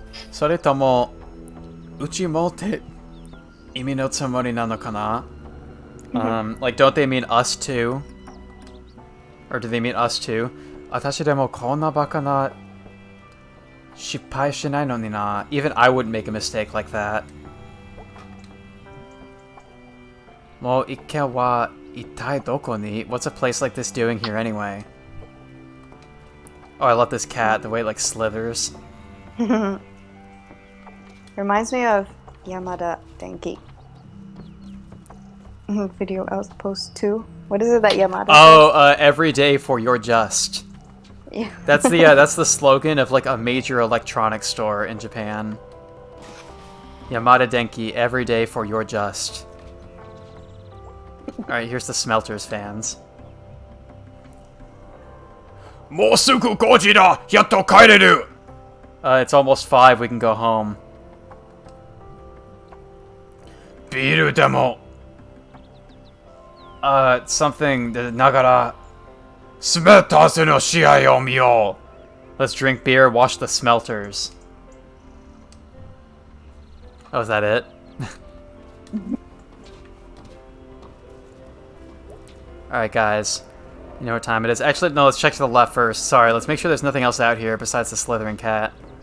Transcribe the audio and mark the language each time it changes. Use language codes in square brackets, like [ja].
[ja] それとも、うちもって意味のつもりなのかな? [en] Like, don't they mean us too? Or do they mean us too? [ja] 私でもこんなバカな失敗しないのにな. [en] Even I wouldn't make a mistake like that. [ja] もう一軒は一体どこに? [en] What's a place like this doing here anyway? Oh, I love this cat, the way it like slithers. Reminds me of Yamada Denki. Video Outpost 2. What is it that Yamada says? Every day for your just. Yeah. That's the slogan of like a major electronics store in Japan. Yamada Denki, every day for your just. Alright, here's the Smelters fans. [ja] もうすぐ5時だ!やっと帰れる! [en] It's almost 5, we can go home. [ja] ビールでも something ながら Smeltersの試合を見よう! [en] Let's drink beer, watch the Smelters. Oh, is that it? Alright, guys. You know what time it is. Actually, no, let's check to the left first. Sorry, let's make sure there's nothing else out here besides the slithering cat.